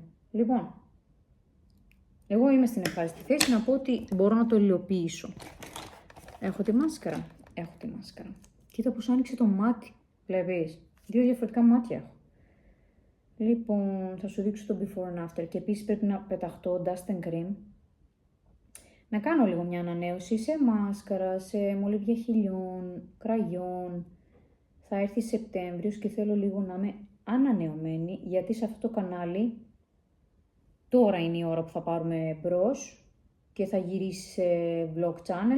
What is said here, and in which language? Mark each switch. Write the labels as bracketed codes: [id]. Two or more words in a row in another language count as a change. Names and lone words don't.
[el] Λοιπόν, εγώ είμαι στην ευχάριστη θέση να πω ότι μπορώ να το υλοποιήσω. Έχω τη μάσκαρα. Κοίτα πως άνοιξε το μάτι, βλέπεις. 2 διαφορετικά μάτια έχω. Λοιπόν, θα σου δείξω το [en] before and after. [el] Και επίσης πρέπει να πεταχτώ [en] dust and cream. [el] να κάνω λίγο μια ανανέωση σε μάσκαρα, σε μολύβια χιλιών, κραγιόν. Θα έρθει Σεπτέμβριος και θέλω λίγο να είμαι ανανεωμένη, γιατί σε αυτό το κανάλι τώρα είναι η ώρα που θα πάρουμε μπρος και θα γυρίσει σε [en] vlog channel.